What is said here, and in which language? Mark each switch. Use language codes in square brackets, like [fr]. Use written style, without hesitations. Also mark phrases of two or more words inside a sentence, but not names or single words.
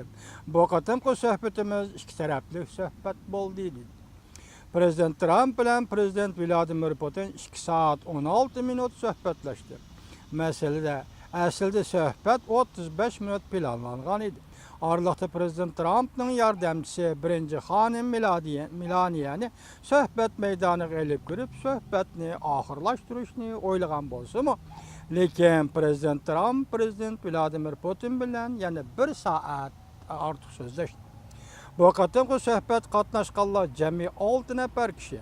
[uz] Bu qatimqi suhbatimiz ikki tarafli suhbat bo'ldi dedi. Prezident Trump bilan Prezident Vladimir Putin 2 soat 16 minut suhbatlashdi. Aslida suhbat 35 minut planlangan edi. Aralıqda Prezident Trump'ның yardımcısı birinci xanım Melaniyani suhbat maydoniga elib kirib, suhbatni oxirlashtirishni o'ylagan bo'lsa-mu, lekin Prezident Trump Prezident Vladimir Putin bilan yana 1 soat ortiq so'zlashdi. Bu qatimqi suhbat qatnashganlar jami 6 nafar kishi.